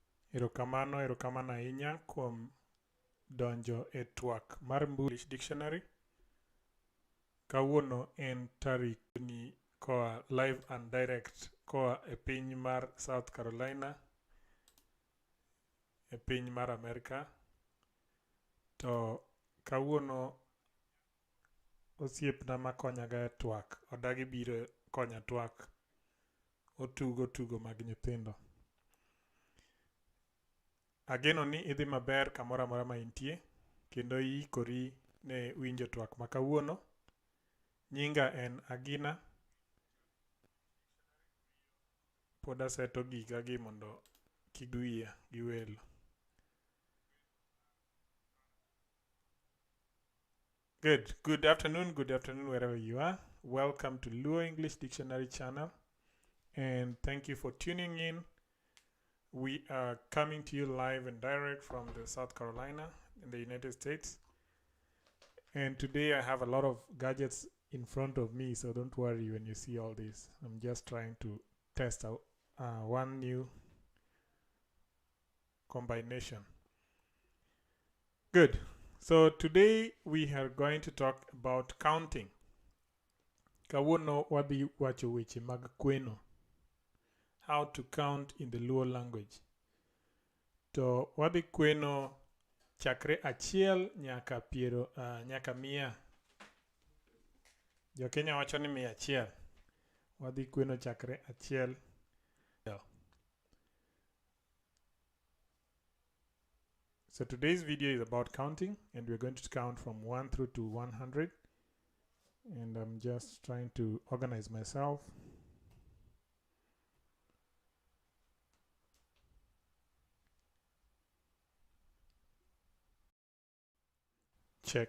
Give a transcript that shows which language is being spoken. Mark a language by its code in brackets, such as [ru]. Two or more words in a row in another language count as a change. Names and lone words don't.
[luo] Erokamano ahinya kuom donjo e twak mar English Dictionary. Kawuono en tarik ni koa [en] live and direct [luo] koa e piny mar South Carolina e piny mar Amerika. To kawuono osiepna makonyaga e twak odagi biro konya twak. Otugo tugo mag nyithindo. Ageno ni idhi maber kamoro amora ma intie kendo iikori ne winjo twak ma kawuono. Nyinga en Agina. Pod aseto giga gi mondo kik wiya gi welo. [en] Good afternoon wherever you are. Welcome to Luo English Dictionary channel, and thank you for tuning in. We are coming to you live and direct from the South Carolina in the United States. And today I have a lot of gadgets in front of me, so don't worry when you see all this. I'm just trying to test out one new combination. Good. So today we are going to talk about counting. [luo] Kawuono wadhi wacho weche mag kweno. [en] How to count in the Luo language. [luo] To wadhi kweno chakre achiel nyaka nyaka mia. Jo Kenya wacho ni 100. Wadhi kweno chakre achiel. [en] So today's video is about counting, and we're going to count from 1 through to 100. And I'm just trying to organize myself. Check.